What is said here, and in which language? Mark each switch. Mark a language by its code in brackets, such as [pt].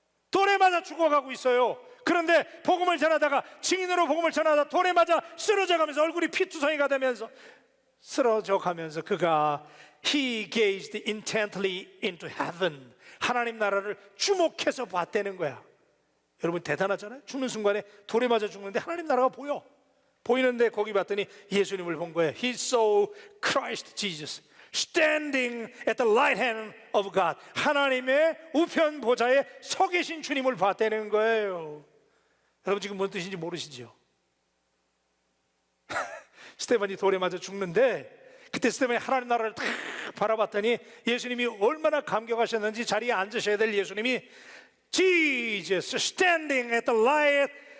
[ko] 돌에 맞아 죽어가고 있어요. 그런데 복음을 전하다가, 증인으로 복음을 전하다 돌에 맞아 쓰러져 가면서 얼굴이 피투성이가 되면서 쓰러져 가면서 그가 [en] He gazed intently into heaven, [ko] 하나님 나라를 주목해서 봤다는 거야. 여러분 대단하잖아요. 죽는 순간에 돌에 맞아 죽는데 하나님 나라가 보이는데 거기 봤더니 예수님을 본 거예요. [en] He saw Christ Jesus standing at the right hand of God. [ko] 하나님의 우편 보좌에 서 계신 주님을 봤다는 거예요. 여러분 지금 뭔 뜻인지 모르시죠? 스데반이 돌에 맞아 죽는데, 그때 스데반이 하나님 나라를 딱 바라봤더니 예수님이 얼마나 감격하셨는지, 자리에 앉으셔야 될 예수님이 [en] Jesus standing at the right